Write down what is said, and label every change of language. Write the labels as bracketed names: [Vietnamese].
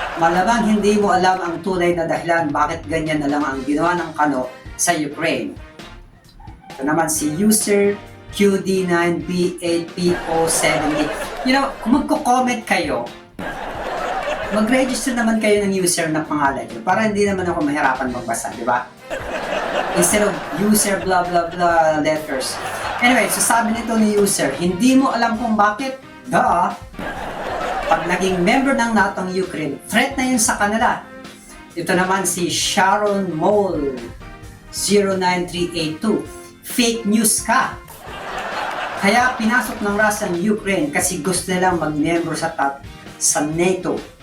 [Filipino] Malamang hindi mo alam ang tunay na dahilan bakit ganyan na lang ang ginawa ng Kano sa Ukraine. Ito naman si user QD9B8PO70. [English] You know, [Filipino] kung magko-comment kayo, mag-register naman kayo ng user na pangalan nyo para hindi naman ako mahirapan magbasa, di ba? [English] Instead of user blah blah blah letters. [Filipino] Anyway, so sabi nito ni user, hindi mo alam kung bakit? Duh! Pag naging member ng NATO ang Ukraine, threat na yun sa kanila. Ito naman si Sharon Mole 09382. Fake news ka! Kaya pinasok ng Russia ang Ukraine kasi gusto nilang mag-member sa NATO.